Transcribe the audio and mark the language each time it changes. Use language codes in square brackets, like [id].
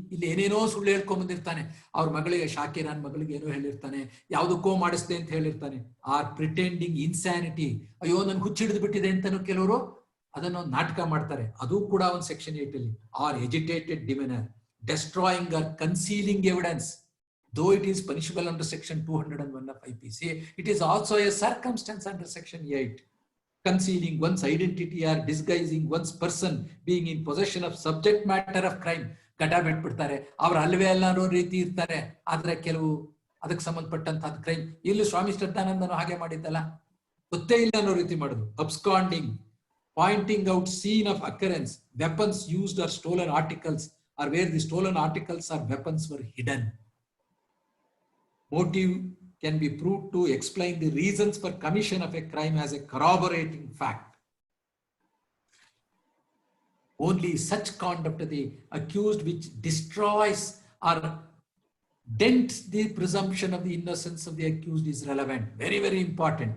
[kn] ಇಲ್ಲಿ ಏನೇನೋ ಸುಳ್ಳು ಹೇಳ್ಕೊಂಡ್ ಬಂದಿರ್ತಾನೆ, ಅವ್ರ ಮಗಳಿಗೆ, ಶಾಕಿರಾನ್ ಮಗಳಿಗೆ ಏನೋ ಹೇಳಿರ್ತಾನೆ, ಯಾವುದಕ್ಕೋ ಮಾಡಿಸ್ದೆ ಅಂತ ಹೇಳಿರ್ತಾನೆ. [en] or pretending insanity, [kn] ಅಯ್ಯೋ ನನ್ ಹುಚ್ಚಿಡಿದು ಬಿಟ್ಟಿದೆ ಅಂತಾನು ಕೆಲವರು ಅದನ್ನು ನಾಟಕ ಮಾಡ್ತಾರೆ, ಅದು ಕೂಡ ಒಂದು ಸೆಕ್ಷನ್ 8 ಅಲ್ಲಿ. [en] Or agitated demeanour, destroying or concealing evidence, though it is punishable under Section 201 of IPC, it is also a circumstance under Section 8. Concealing one's identity or disguising one's person being in possession of subject matter of crime. [kn] ಗಡ್ಡ ಬಿಟ್ಬಿಡ್ತಾರೆ, ಅವ್ರು ಅಲ್ವೇ ಅಲ್ಲ ಅನ್ನೋ ರೀತಿ ಇರ್ತಾರೆ, ಆದ್ರೆ ಕೆಲವು ಅದಕ್ಕೆ ಸಂಬಂಧಪಟ್ಟಂತ ಕ್ರೈಮ್. ಇಲ್ಲಿ ಸ್ವಾಮಿ ಶ್ರದ್ಧಾನಂದನು ಹಾಗೆ ಮಾಡಿದ್ದಲ್ಲ, ಗೊತ್ತೇ ಇಲ್ಲ ಅನ್ನೋ ರೀತಿ ಮಾಡುದು. [en] Absconding, pointing out scene of occurrence, weapons used or stolen articles or where the stolen articles or weapons were hidden. Motive can be proved to explain the reasons for commission of a crime as a corroborating fact. Only such conduct of the accused which destroys or dents the presumption of the innocence of the accused is relevant. Very, very important.